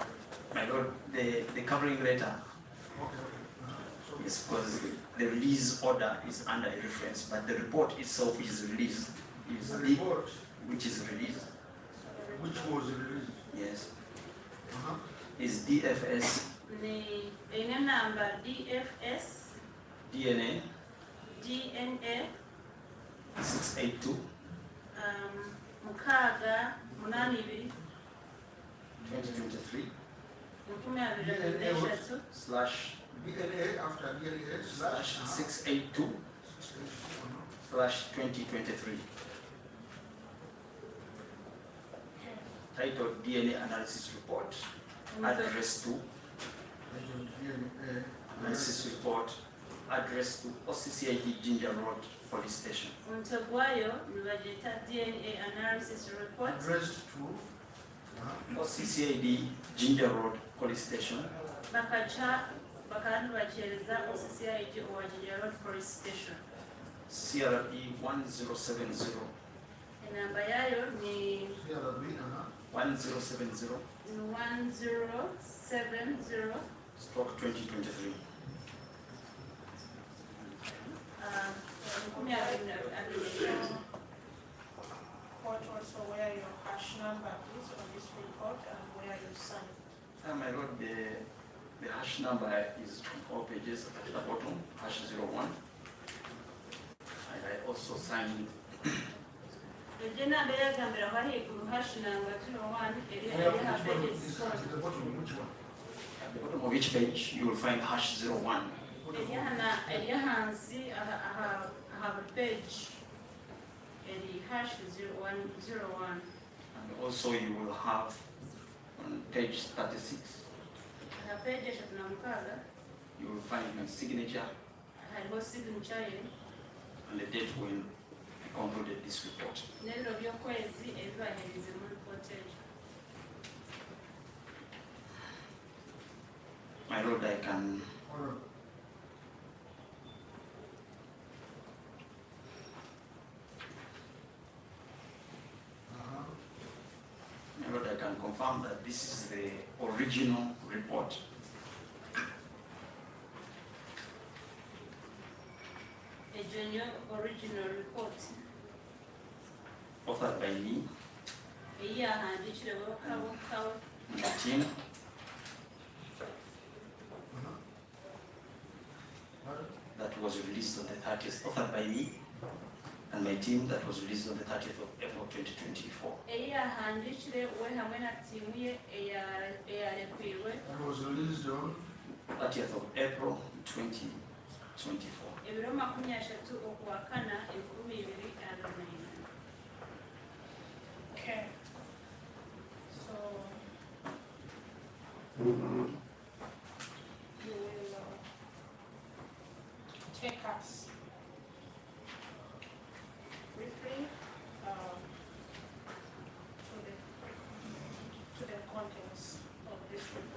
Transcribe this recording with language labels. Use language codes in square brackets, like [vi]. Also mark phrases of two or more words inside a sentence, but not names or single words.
[en] My lord, the covering letter Okay. is because the release order is under a reference, but the report itself is released. Is The the report which is released, which was released. yes, Uh-huh. is DFS [nyn] ni ine namba DFS [en] DNA DNA 682 [nyn] mukaaga munani ibiri [en] 2023 [nyn] makumi abiri n'eshatu [en] DNA after DNA slash 682 slash 2023. Titled DNA Analysis Report. Address to DNA Analysis Report. Address to OCCID Ginger Road Police Station. [nyn] umutwe gwayo nibagita [en] DNA analysis report addressed to OCCID Ginger Road Police Station. [nyn] bakaca bakandi bakyereza OCCID Owajija Road Police Station. [en] CRE 1070 [nyn] Enamba yayo ni [en] CRB 1070 1070 stroke 2023. [nyn] makumi abiri n'eshatu. [en] What also where your hash number is on this report and where you signed. My lord, the hash number is on all pages at the bottom, hash 01. And I also signed [nyn] Egye namba eyagambira wali ku hash namba 201 eri ha pages [en] at the bottom, which one? at the bottom of each page, you will find hash 01. [nyn] eri ahansi aha buri page eri hash 0101. [en] And also you will have on page 36, [nyn] Aha page eshatu na mukaaga [en] you will find my signature [nyn] hariho signature ye [en] and the date when I concluded this report. [nyn] n'ebiro by'okwezi ebibaherize mu report egyo. [en] My lord, I can Hold on. My lord, I can confirm that this is the original report. [nyn] Egyo niyo [en] original report Authored by me, [nyn] eyiyahandikireho kawe [en] my team, that was released on the 30th, authored by me and my team, that was released on the 30th of April 2024. [nyn] eyiyahandikire we hamwe na tiimu ye eyarekwirwe [en] That was released on 30th of April 2024. [nyn] ebiro 30 okwakana 2024. [en] Okay. So you will take us briefly to the contents of this report.